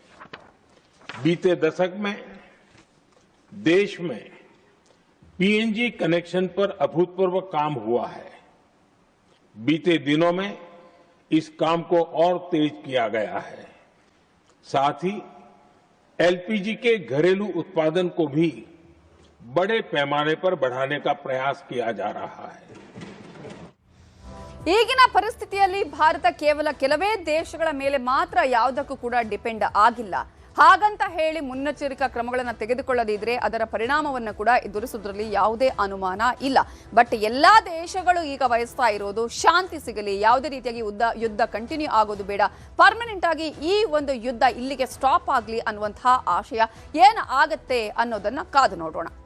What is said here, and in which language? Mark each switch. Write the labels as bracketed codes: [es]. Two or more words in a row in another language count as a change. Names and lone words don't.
[hi] बीते दशक में देश में पीएनजी कनेक्शन पर अभूतपूर्व काम हुआ है. बीते दिनों में इस काम को और तेज किया गया है. साथ ही एलपीजी के घरेलू उत्पादन को भी बड़े पैमाने पर बढ़ाने का प्रयास किया जा रहा है. [kn] ಈಗಿನ ಪರಿಸ್ಥಿತಿಯಲ್ಲಿ ಭಾರತ ಕೇವಲ ಕೆಲವೇ ದೇಶಗಳ ಮೇಲೆ ಮಾತ್ರ ಯಾವುದಕ್ಕೂ ಕೂಡ ಡಿಪೆಂಡ್ ಆಗಿಲ್ಲ. ಹಾಗಂತ ಹೇಳಿ ಮುನ್ನೆಚ್ಚರಿಕಾ ಕ್ರಮಗಳನ್ನು ತೆಗೆದುಕೊಳ್ಳದಿದ್ರೆ ಅದರ ಪರಿಣಾಮವನ್ನು ಕೂಡ ಎದುರಿಸುವುದರಲ್ಲಿ ಯಾವುದೇ ಅನುಮಾನ ಇಲ್ಲ. ಬಟ್ ಎಲ್ಲಾ ದೇಶಗಳು ಈಗ ಬಯಸ್ತಾ ಇರೋದು ಶಾಂತಿ ಸಿಗಲಿ, ಯಾವುದೇ ರೀತಿಯಾಗಿ ಯುದ್ಧ ಕಂಟಿನ್ಯೂ ಆಗೋದು ಬೇಡ, ಪರ್ಮನೆಂಟ್ ಆಗಿ ಈ ಒಂದು ಯುದ್ಧ ಇಲ್ಲಿಗೆ ಸ್ಟಾಪ್ ಆಗಲಿ ಅನ್ನುವಂತಹ ಆಶಯ ಏನು ಆಗತ್ತೆ ಅನ್ನೋದನ್ನ ಕಾದು ನೋಡೋಣ.